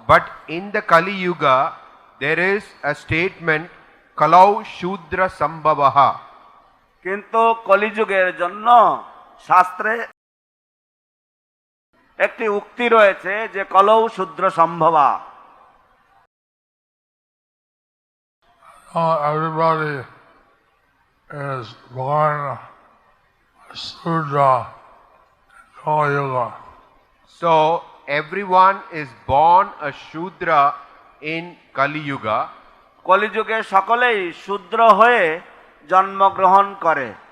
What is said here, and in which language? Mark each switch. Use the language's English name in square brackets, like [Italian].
[English] But in the Kali Yuga, there is a statement, [Sanskrit] Kalau Shudra Sambhavaha. [Bangla] কিন্তু কলিযুগের জন্য শাস্ত্রে একটি উক্তি রয়েছে যে [Sanskrit] কলৌ শূদ্র সম্ভবা। [English] Everybody is born a Sudra in Kali Yuga. So everyone is born a Shudra in Kali Yuga. [Bangla] কলিযুগে সকলেই শূদ্র হয়ে জন্মগ্রহণ করে।